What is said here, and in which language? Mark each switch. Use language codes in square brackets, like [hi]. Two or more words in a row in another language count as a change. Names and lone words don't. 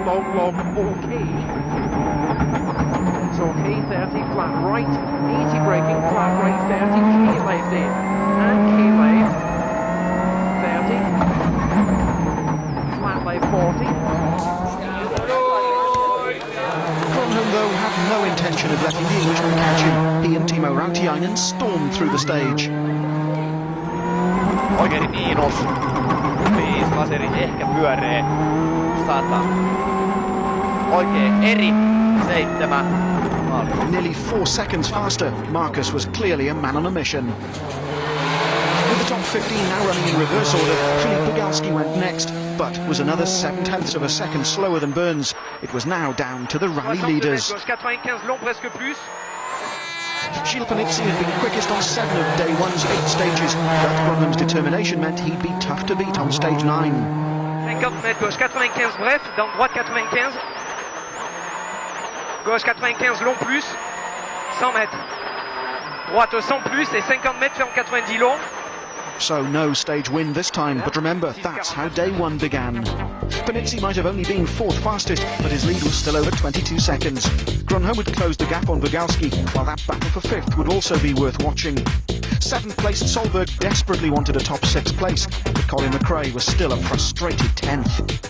[en] Okay, 30 flat right, 80 braking, flat right, 30, key left in, and key left, 30, flat left 40. Gronholm, though, had no intention of letting the Englishman catch him. He and Timo Rautiainen stormed through the stage. [fi] Oikein miinus 5, laseri ehkä pyöree 100. Oikein eri 7. [en] Nearly 4 seconds faster, Marcus was clearly a man on a mission. With the top 15 now running in reverse order, Filip Bugalski went next, but was another 0.7 of a second slower than Burns. It was now down to the rally leaders. Gilles Panizzi had been quickest on 7 of day one's 8 stages, but Gronholm's determination meant he'd be tough to beat on stage 9. [fr] 50 mètres, gauche 95 bref, dans droite 95. Gauche 95 long plus, 100 mètres. Droite 100 plus et 50 mètres ferme 90 long. [en] So no stage win this time, but remember, that's how day 1 began. Panizzi might have only been 4th fastest, but his lead was still over 22 seconds. Gronholm would close the gap on Bugalski, while that battle for 5th would also be worth watching. 7th placed Solberg desperately wanted a top 6 place, but Colin McRae was still a frustrated 10th.